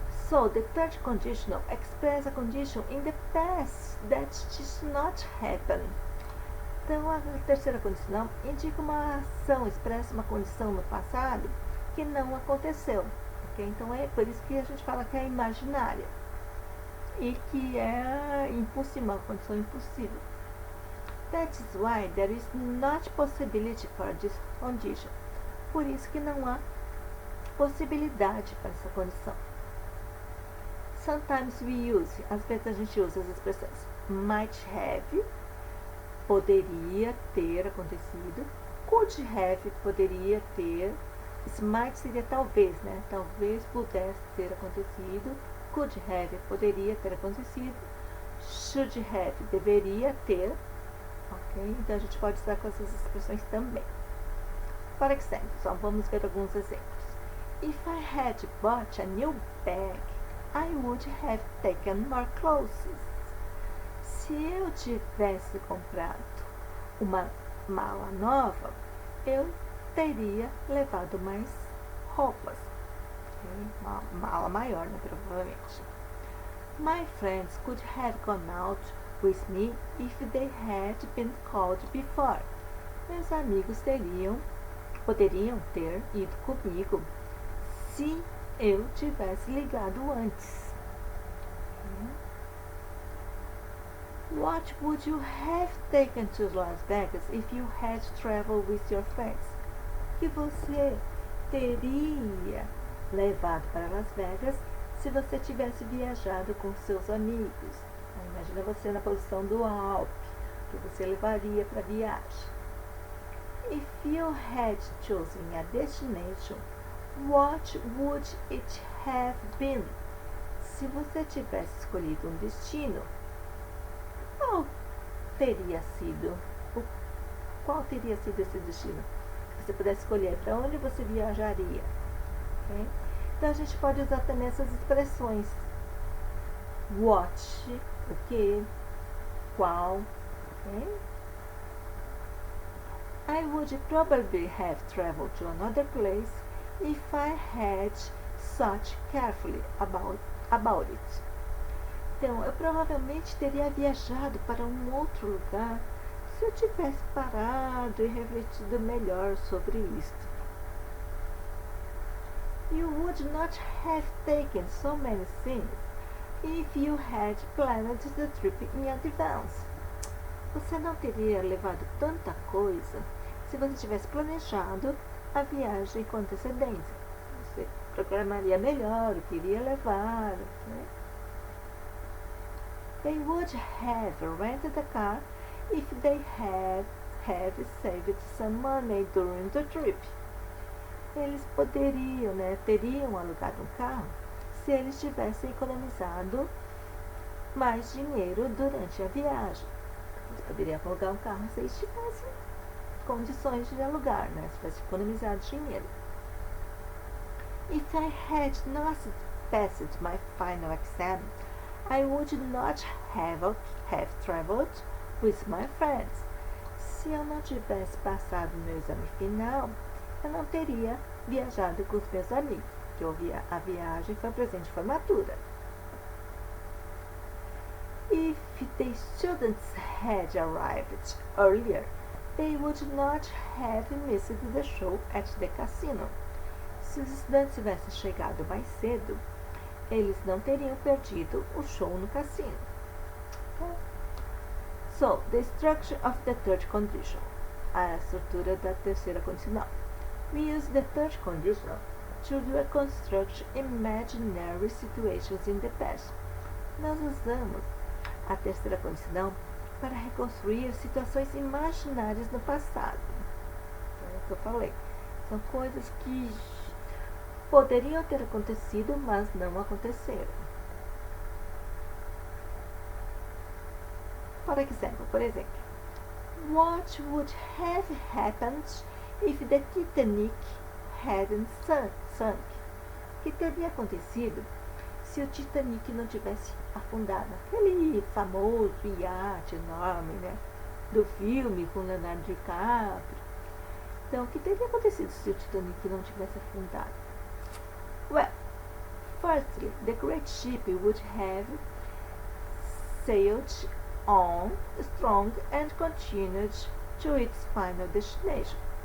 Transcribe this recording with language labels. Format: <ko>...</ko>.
<en>So, the third conditional expresses a condition in the past that did not happen.</en> <pt>Então, a terceira condicional indica uma ação, expressa uma condição no passado que não aconteceu. Okay? Então, é por isso que a gente fala que é imaginária e que é impossível, uma condição impossível.</pt> <en>That is why there is not possibility for this condition.</en> <pt>Por isso que não há possibilidade para essa condição.</pt> <en>Sometimes we use,</en> <pt>às vezes a gente usa as expressões might have, poderia ter acontecido, could have, poderia ter, might seria talvez, né? Talvez pudesse ter acontecido, could have, poderia ter acontecido, should have, deveria ter, ok? Então a gente pode usar com essas expressões também. Por exemplo, só vamos ver alguns exemplos.</pt> <en>If I had bought a new bag, I would have taken more clothes.</en> <pt>Se eu tivesse comprado uma mala nova, eu teria levado mais roupas. Okay? Uma mala maior, né, provavelmente.</pt> <en>My friends could have gone out with me if they had been called before.</en> <pt>Meus amigos poderiam ter ido comigo se eu tivesse ligado antes.</pt> <en>What would you have taken to Las Vegas if you had traveled with your friends?</en> <pt>Que você teria levado para Las Vegas se você tivesse viajado com seus amigos? Imagina você na posição do Alpe, que você levaria para a viagem.</pt> <en>If you had chosen a destination, what would it have been?</en> <pt>Se você tivesse escolhido um destino, qual teria sido esse destino? Se você pudesse escolher para onde você viajaria. Okay? Então a gente pode usar também essas expressões. What, o que, qual. Okay?</pt> <en>I would probably have traveled to another place if I had thought carefully about it.</en> <pt>Então, eu provavelmente teria viajado para um outro lugar se eu tivesse parado e refletido melhor sobre isto.</pt> <en>You would not have taken so many things if you had planned the trip in advance.</en> <pt>Você não teria levado tanta coisa se você tivesse planejado a viagem com antecedência. Você programaria melhor o que iria levar. Né?</pt> <en>They would have rented a car if they had saved some money during the trip.</en> <pt>Eles teriam alugado um carro se eles tivessem economizado mais dinheiro durante a viagem. Eles poderiam alugar um carro se eles tivessem condições de alugar, né? Se tivessem economizado dinheiro.</pt> <en>If I had not passed my final exam, I would not have traveled with my friends.</en> <pt>Se eu não tivesse passado meu exame final, eu não teria viajado com os meus amigos, porque a viagem foi um presente de formatura.</pt> <en>If the students had arrived earlier, they would not have missed the show at the casino.</en> <pt>Se os estudantes tivessem chegado mais cedo, eles não teriam perdido o show no cassino.</pt> <en>So, the structure of the third condition.</en> <pt>A estrutura da terceira condicional.</pt> <en>We use the third condition to reconstruct imaginary situations in the past.</en> <pt>Nós usamos a terceira condicional para reconstruir situações imaginárias no passado. É o que eu falei. São coisas que poderiam ter acontecido, mas não aconteceram. Por exemplo,</pt> <en>what would have happened if the Titanic hadn't sunk?</en> <pt>O que teria acontecido se o Titanic não tivesse afundado? Aquele famoso iate enorme, né? Do filme com Leonardo DiCaprio. Então, o que teria acontecido se o Titanic não tivesse afundado?</pt> <en>Well, firstly, the great ship would have sailed on strong and continued to its final destination.</en>